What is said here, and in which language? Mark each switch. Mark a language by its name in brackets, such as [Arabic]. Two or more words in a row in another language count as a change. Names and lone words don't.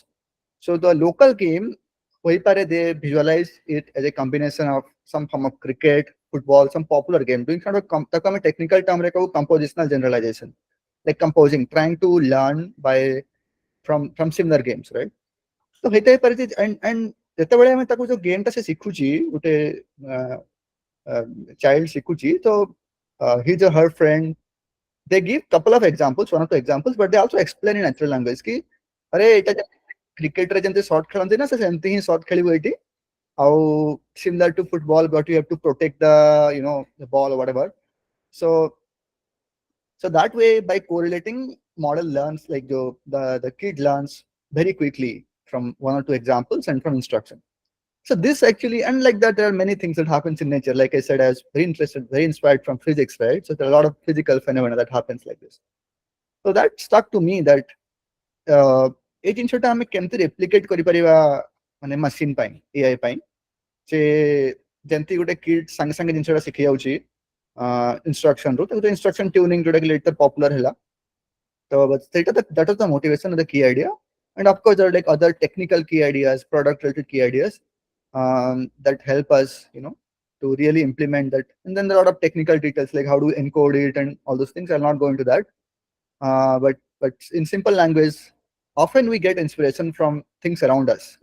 [English] So the local game, they visualize it as a combination of some form of cricket, football, some popular game. Doing kind of technical term compositional generalization, like composing, trying to learn from similar games, right? So and [Odia] ଯେତେବେଳେ ଆମେ ତାକୁ ଯୋଉ ଗେମ୍ ଟା ସେ ଶିଖୁଛି, ଗୋଟେ child ଶିଖୁଛି, [English] so his or her friend, they give couple of examples, one or two examples, but they also explain in natural language [Odia] କି ଅରେ ଏଟା କ୍ରିକେଟ ରେ ଯେମିତି ଶଟ ଖେଳନ୍ତି ନା, ସେ ସେମିତି ହିଁ ଶଟ ଖେଳିବ ଏଠି, [English] how similar to football, but you have to protect the the ball or whatever. So that way, by correlating, model learns, like the kid learns very quickly from one or two examples and from instruction. So this actually, and like that, there are many things that happens in nature. Like I said, I was very interested, very inspired from physics, right? So there are a lot of physical phenomena that happens like this. So that stuck to me that [Odia] ଏ ଜିନିଷଟା ଆମେ କେମିତି ରେପ୍ଲିକେଟ କରି ପାରିବା ମାନେ ମେସିନ ପାଇଁ, ଏଆଇ ପାଇଁ, ଯେ ଯେମିତି ଗୋଟେ କିଡ ସଙ୍ଗେ ସଙ୍ଗେ ଜିନିଷଟା ଶିଖି ଯାଉଛି ଇନଷ୍ଟ୍ରକସନ ରୁ, ତ [English] instruction tuning [Odia] ଯୋଉଟା କି [English] later popular [Odia] ହେଲା, [English] So, but that was the motivation of the key idea. And of course, there are like other technical key ideas, product related key ideas that help us, to really implement that. And then there are a lot of technical details like how do we encode it and all those things. I'll not go into that. But in simple language, often we get inspiration from things around us.